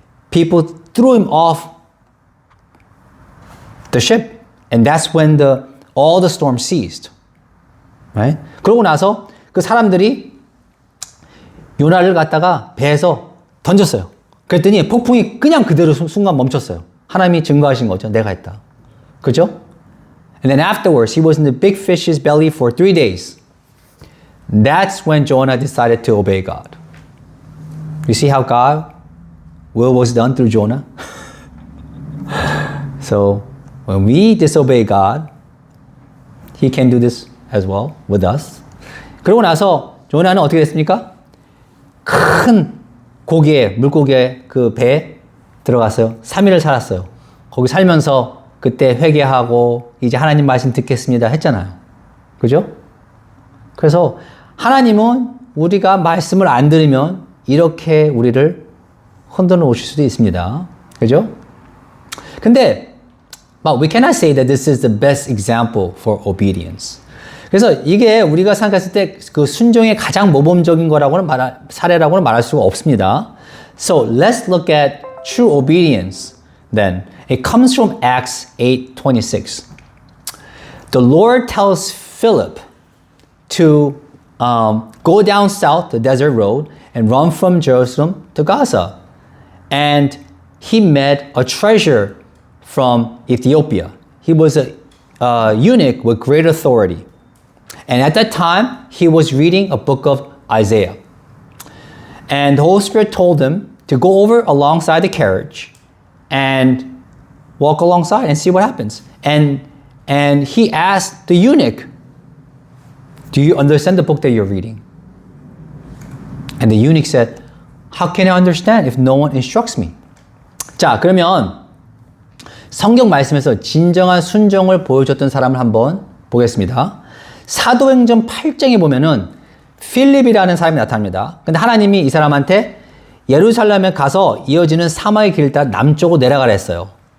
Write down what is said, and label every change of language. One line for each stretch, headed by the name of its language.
English: People threw him off the ship and that's when all the storm ceased. Right?
Korean: 그러고 나서 그 사람들이 요나를 갖다가 배에서 던졌어요. 그랬더니 폭풍이 그냥 그대로 순간 멈췄어요. 하나님이 증거하신 거죠. 내가 했다. 그죠?
English: And then afterwards, he was in the big fish's belly for 3 days. That's when Jonah decided to obey God. You see how God's will was done through Jonah? So, when we disobey God, He can do this as well with us.
Korean: 그러고 나서 조나는 어떻게 됐습니까? 큰 물고기에 그 배에 들어갔어요. 3일을 살았어요. 거기 살면서 그때 회개하고 이제 하나님 말씀 듣겠습니다 했잖아요. 그죠? 그래서 하나님은 우리가 말씀을 안 들으면 이렇게 우리를 흔들어 놓으실 수도 있습니다. 그죠? 근데
English: but we cannot say that this is the best example for obedience.
Korean: 그래서 이게 우리가 생각했을 때 그 순종의 가장 모범적인 사례라고는 말할 수가 없습니다.
English: So let's look at true obedience then. It comes from Acts 8:26. The Lord tells Philip to go down south the desert road and run from Jerusalem to Gaza. And he met a treasure from Ethiopia. He was a eunuch with great authority. And at that time, he was reading a book of Isaiah. And the Holy Spirit told him to go over alongside the carriage and walk alongside and see what happens. And he asked the eunuch, do you understand the book that you're reading? And the eunuch said, how can I understand if no one instructs me?
Korean: 자, 그러면 성경 말씀에서 진정한 순종을 보여줬던 사람을 한번 보겠습니다. 사도행전 8장에 보면은 필립이라는 사람이 나타납니다. 근데 하나님이 이 사람한테 예루살렘에 가서 이어지는 사마의 길을 따라 남쪽으로 내려가라 했어요.